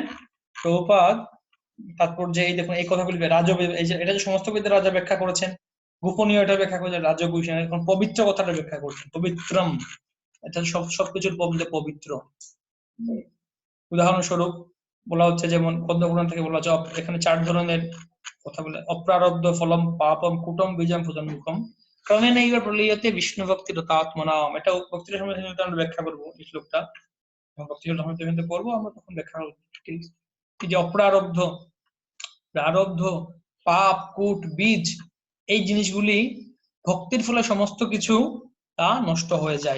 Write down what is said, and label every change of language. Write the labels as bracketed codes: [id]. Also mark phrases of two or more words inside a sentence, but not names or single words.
[bn] প্রভুপাদ তাৎপর্যে এই দেখুন এই কথাগুলি এটা যে সমস্ত বিদ্যা রাজা ব্যাখ্যা করেছেন, গোপনীয় এটা ব্যাখ্যা করেছেন রাজগুষ, এখন পবিত্র কথাটা ব্যাখ্যা করছেন, পবিত্রম। এটা সবকিছুর মধ্যে পবিত্র। উদাহরণস্বরূপ বলা হচ্ছে, যেমন পদ্মপুরাণ থেকে বলা হচ্ছে এখানে 4 ধরনের কথা বলে, [sa] অপ্রারব্ধ ফলম পাপম কুটম বীজম ভোজনমুখম ক্রমে নৈব প্রলীয়তে বিষ্ণু ভক্তি রতাত্মনাম। [bn] এটা ভক্তির সময় আমরা ব্যাখ্যা করবো এই শ্লোকটা, ভক্তির সময় পড়বো আমরা, তখন ব্যাখ্যা করবো। এই যে অপ্রারব্ধ, প্রারব্ধ, পাপ, কূট, বীজ, এই জিনিসগুলি ভক্তির ফলে সমস্ত কিছু তা নষ্ট হয়ে যায়।